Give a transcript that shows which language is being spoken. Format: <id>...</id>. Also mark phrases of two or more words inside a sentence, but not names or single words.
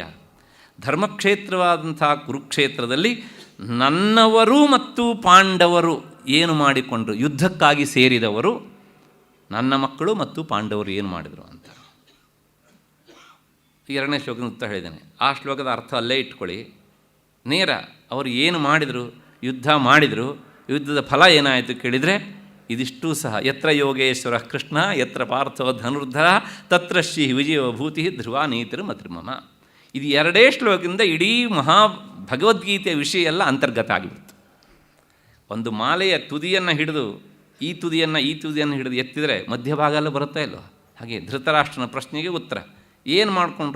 <kn>ಧರ್ಮಕ್ಷೇತ್ರವಾದಂಥ ಕುರುಕ್ಷೇತ್ರದಲ್ಲಿ ನನ್ನವರು ಮತ್ತು ಪಾಂಡವರು ಏನು ಮಾಡಿಕೊಂಡ್ರು, ಯುದ್ಧಕ್ಕಾಗಿ ಸೇರಿದವರು ನನ್ನ ಮಕ್ಕಳು ಮತ್ತು ಪಾಂಡವರು ಏನು ಮಾಡಿದರು ಅಂತ. ಎರಡನೇ ಶ್ಲೋಕದ ಉತ್ತರ ಹೇಳಿದ್ದೇನೆ. ಆ ಶ್ಲೋಕದ ಅರ್ಥ ಅಲ್ಲೇ ಇಟ್ಕೊಳ್ಳಿ. ನೇರ ಅವರು ಏನು ಮಾಡಿದರು, ಯುದ್ಧ ಮಾಡಿದರು. ಯುದ್ಧದ ಫಲ ಏನಾಯಿತು ಕೇಳಿದರೆ ಇದಿಷ್ಟೂ ಸಹ</kn> <sa>ಯತ್ರ ಯೋಗೇಶ್ವರ ಕೃಷ್ಣ ಯತ್ರ ಪಾರ್ಥೋ ಧನುರ್ಧರ ತತ್ರ ಶ್ರೀ ವಿಜಯೋಭೂತಿ ಧ್ರುವ ನೀತಿರು ಮತ್ರಿಮಮ.</sa> <kn>ಇದು ಎರಡೇ ಶ್ಲೋಕದಿಂದ ಇಡೀ ಭಗವದ್ಗೀತೆಯ ವಿಷಯ ಎಲ್ಲ ಅಂತರ್ಗತ ಆಗಿಬಿಡ್ತು. ಒಂದು ಮಾಲೆಯ ತುದಿಯನ್ನು ಹಿಡಿದು ಈ ತುದಿಯನ್ನು ಹಿಡಿದು ಎತ್ತಿದರೆ ಮಧ್ಯಭಾಗಲ್ಲೂ ಬರುತ್ತಾ ಇಲ್ವ? ಹಾಗೆ ಧೃತರಾಷ್ಟ್ರನ ಪ್ರಶ್ನೆಗೆ ಉತ್ತರ. ಏನು ಮಾಡಿಕೊಂಡ್ರು?</kn>